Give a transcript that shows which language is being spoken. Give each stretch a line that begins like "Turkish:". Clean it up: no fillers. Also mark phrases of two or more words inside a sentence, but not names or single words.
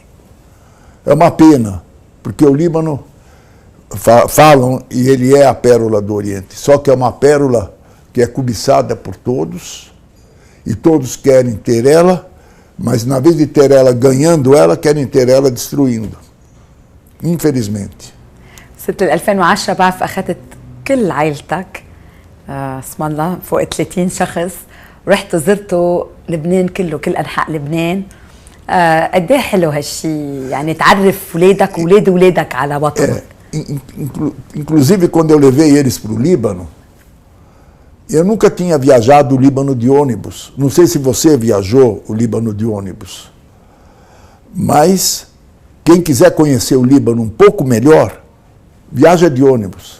Portuguese: É uma pena, porque o Líbano, falam, e ele é a pérola do Oriente, só que é uma pérola que é cobiçada por todos, e todos querem ter ela, mas na vez de ter ela ganhando ela, querem ter ela destruindo. Infelizmente.
Arabic: ست 2010 بعرف اخذت كل عائلتك اسم الله فوق 30 شخص ورحتوا زرتوا لبنان كله كل انحاء لبنان قد ايه حلو هالشيء يعني تعرف ولادك واولاد اولادك على وطنك.
Portuguese: Inclusive quando eu levei eles para o Líbano, eu nunca tinha viajado o Líbano de ônibus. Não sei se você viajou o Líbano de ônibus, mas quem quiser conhecer o Líbano um pouco melhor, viaja de ônibus.